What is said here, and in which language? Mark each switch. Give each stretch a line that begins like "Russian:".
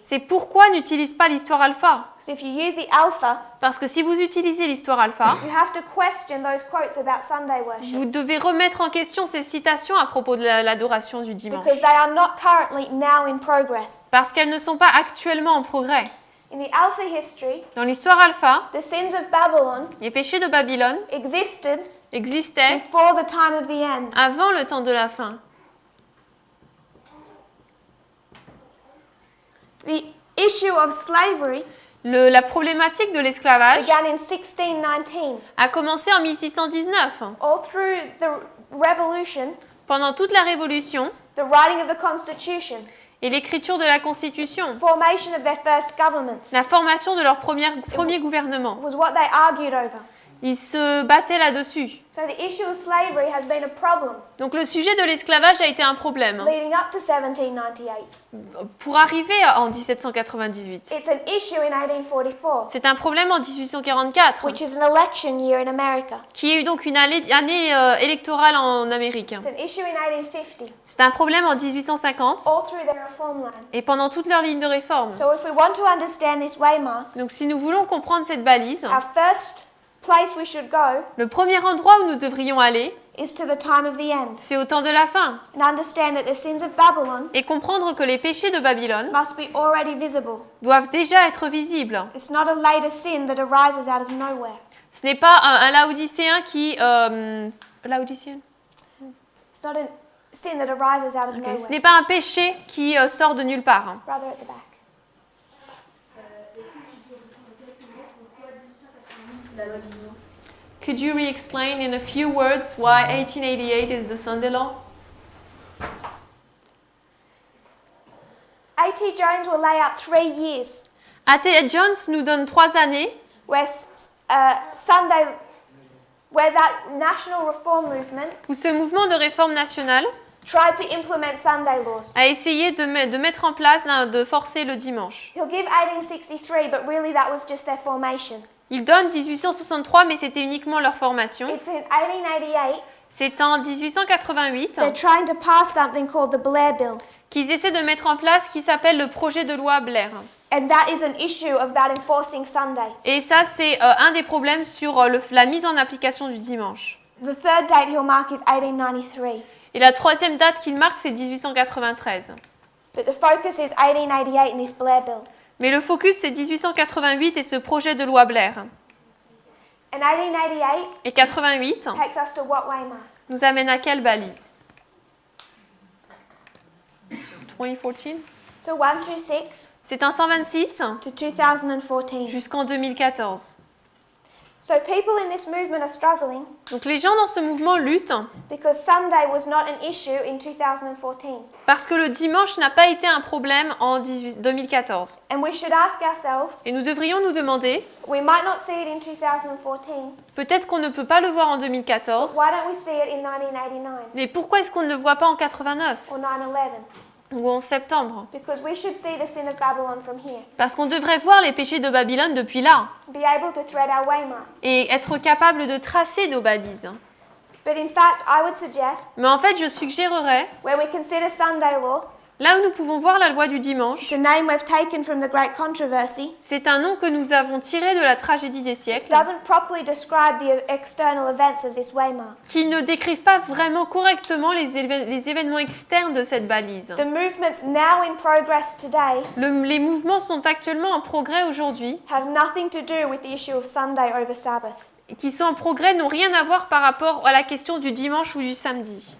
French: c'est pourquoi n'utilise pas l'histoire alpha.
English: Because if you use the alpha,
French: Parce que si vous utilisez l'histoire alpha,
English: you have to question those quotes about Sunday worship.
French: vous devez remettre en question ces citations à propos de l'adoration du dimanche.
English: Because they are not currently now in progress.
French: Parce qu'elles ne sont pas actuellement en progrès.
English: In the alpha history,
French: Dans l'histoire alpha,
English: the sins of Babylon
French: les péchés de Babylone
English: existed
French: existaient
English: before the time of the end.
French: avant le temps de la fin.
English: The issue of slavery
French: La problématique de l'esclavage
English: began in 1619.
French: a commencé en 1619.
English: All through the revolution,
French: Pendant toute la Révolution
English: the writing of the Constitution,
French: et l'écriture de la Constitution,
English: formation of their first governments
French: la formation de leur premier gouvernement,
English: was what they argued over.
French: ils se battaient là-dessus.
English: So the issue of slavery has been a problem
French: Donc le sujet de l'esclavage a été un problème
English: leading up to 1798.
French: pour arriver en 1798.
English: It's an issue in 1844,
French: C'est un problème en 1844,
English: which is an election year in America.
French: qui est eu donc une année électorale en Amérique.
English: It's an issue in 1850,
French: C'est un problème en 1850
English: all through their reform line.
French: et pendant toute leur ligne de réforme.
English: So if we want to understand this waymark,
French: Donc si nous voulons comprendre cette balise,
English: our first place we should go
French: le premier endroit où nous devrions aller,
English: is to the time of the end,
French: c'est au temps de la fin,
English: and understand that the sins of Babylon
French: et comprendre que les péchés de Babylone
English: must be already visible.
French: doivent déjà être visibles.
English: It's not a later sin that arises out of nowhere.
French: Ce n'est pas un laodicéen qui... laodicéen?
English: It's not a sin that arises out of
French: Ce
English: nowhere.
French: n'est pas un péché qui sort de nulle part.
English: Brother at the back. Could you re-explain in a few words why 1888 is the Sunday law? A.T. Jones will lay out 3 years
French: A.T. Jones nous donne 3 années
English: where Sunday, where that national reform movement
French: où ce mouvement de réforme nationale
English: tried to implement Sunday laws.
French: a essayé de mettre en place, de forcer le dimanche.
English: He'll give 1863, but really that was just their formation.
French: Il donne 1863, mais c'était uniquement leur formation.
English: It's in 1888,
French: C'est en 1888
English: they're trying to pass something called the Blair Bill.
French: qu'ils essaient de mettre en place ce qui s'appelle le projet de loi Blair.
English: And that is an issue about enforcing Sunday.
French: Et ça, c'est un des problèmes sur la mise en application du dimanche.
English: The third date he'll mark is 1893.
French: Et la troisième date qu'il marque, c'est 1893.
English: But the focus is 1888 in this Blair Bill.
French: Mais le focus, c'est 1888 et ce projet de loi Blair.
English: And 1888
French: Et 88
English: takes us to what waymark?
French: nous amène à quelle balise?
English: 2014. So 126
French: C'est un 126
English: to 2014.
French: jusqu'en 2014.
English: So people in this movement are struggling
French: Donc les gens dans ce mouvement luttent
English: because Sunday was not an issue in 2014.
French: parce que le dimanche n'a pas été un problème en 2014.
English: And we should ask ourselves,
French: Et nous devrions nous demander,
English: we might not see it in 2014,
French: peut-être qu'on ne peut pas le voir en 2014,
English: why don't we see it in 1989
French: mais pourquoi est-ce qu'on ne le voit pas en 89
English: or 9/11?
French: ou en septembre?
English: Because we should see the sin of Babylon from here.
French: Parce qu'on devrait voir les péchés de Babylone depuis là
English: Be able to thread our waymarks.
French: et être capable de tracer nos balises.
English: But in fact, I would suggest,
French: Mais en fait, je suggérerais,
English: when we consider Sunday law,
French: Là où nous pouvons voir la loi du dimanche,
English: it's a name we've taken from the great controversy.
French: c'est un nom que nous avons tiré de la tragédie des
English: It
French: siècles,
English: doesn't properly describe the external events of this waymark.
French: qui ne décrivent pas vraiment correctement les événements externes de cette balise.
English: The movements now in progress today
French: Les mouvements sont actuellement en progrès aujourd'hui,
English: have nothing to do with the issue of Sunday over Sabbath.
French: qui sont en progrès n'ont rien à voir par rapport à la question du dimanche ou du samedi.